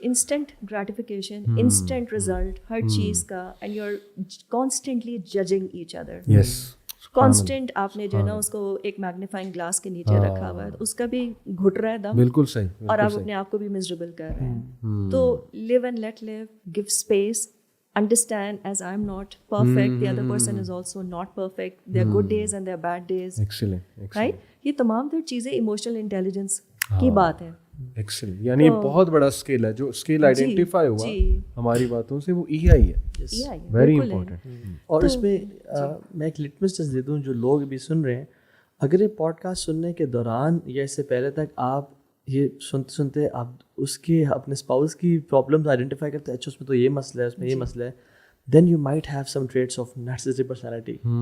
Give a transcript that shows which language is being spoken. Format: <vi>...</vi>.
<en>Instant gratification, instant result ہر چیز کا, and you are constantly judging each other. Yes,</en> <ur>constant آپ نے جو ہے نا اس کو ایک میگنیفائنگ گلاس کے نیچے رکھا ہوا ہے, اس کا بھی گھٹ رہا ہے دم. بالکل صحیح. اور آپ اپنے آپ کو بھی مزریبل کر رہے ہیں.</ur> <en>تو live and let live, give space, understand as I'm not perfect, the other person is also not perfect, there are good days and there are bad days. Excellent. Right?</en> <ur>یہ تمام تر چیزیں ایموشنل انٹیلیجنس کی بات ہے. ایکسلنٹ, یعنی بہت بڑا اسکیل ہے جو اسکیل آئیڈینٹیفائی ہوا ہماری باتوں سے, وہ EI ہے,</ur> <en>Very important.</en> <ur>اور اس میں میں ایک لٹمس ٹیسٹ دے دوں جو لوگ بھی سن رہے ہیں, اگر یہ پوڈ کاسٹ سننے کے دوران یا اس سے پہلے تک آپ یہ سنتے سنتے آپ اس کی اپنے اسپاؤس کی پرابلمس آئیڈینٹیفائی کرتے ہیں, اچھا اس میں تو یہ مسئلہ ہے, اس میں یہ مسئلہ ہے,</ur> <en>Then you might have some traits of narcissistic personality.</en>